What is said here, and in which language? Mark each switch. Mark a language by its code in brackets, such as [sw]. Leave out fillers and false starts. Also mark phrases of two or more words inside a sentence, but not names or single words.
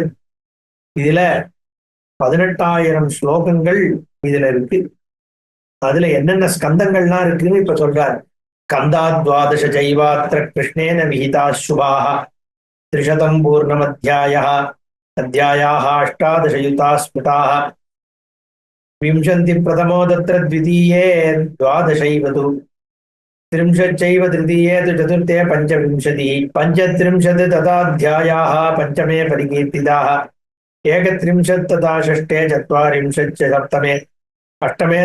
[ta] இதுல 18,000 ஸ்லோகங்கள் இதுல இருக்கு. அதுல என்னென்ன ஸ்கந்தங்கள்லாம் இருக்குன்னு இப்ப சொல்றாரு. [sa] स्कन्धा द्वादश चैवात्र कृष्णेन विहिताः शुभाः 300 पूर्णमध्याय अध्यायाः 18 स्फुटाः विंशति प्रथमो तत्र द्वितीये 12 तु त्रिंशच्चैव तृतीये तु चतुर्थे पञ्चविंशतिः पञ्चत्रिंशत् तथाध्यायाः पञ्चमे परिकीर्तिताः 31 तथा षष्ठे 40 सप्तमे अष्टमे